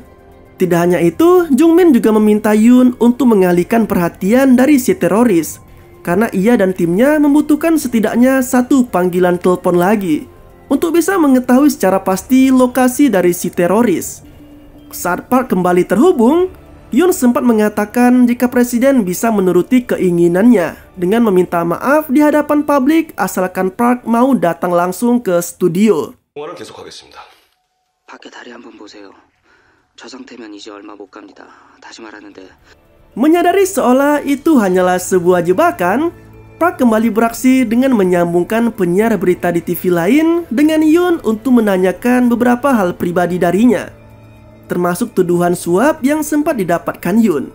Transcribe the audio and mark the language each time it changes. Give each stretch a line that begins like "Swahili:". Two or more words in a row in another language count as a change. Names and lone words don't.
Indonesian: Tidak hanya itu, Jungmin juga meminta Yoon untuk mengalihkan perhatian dari si teroris, karena ia dan timnya membutuhkan setidaknya satu panggilan telepon lagi untuk bisa mengetahui secara pasti lokasi dari si teroris. Saat Park kembali terhubung, Yoon sempat mengatakan jika presiden bisa menuruti keinginannya dengan meminta maaf di hadapan publik asalkan Park mau datang langsung ke studio.
Korean: 통화는 계속하겠습니다. 밖에 다리 한번 보세요. 저 상태면 이제 얼마 못 갑니다. 다시 말하는데.
Indonesian: Menyadari seolah itu hanyalah sebuah jebakan, Park kembali beraksi dengan menyambungkan penyiar berita di TV lain dengan Yoon untuk menanyakan beberapa hal pribadi darinya, termasuk tuduhan suap yang sempat didapatkan Yoon.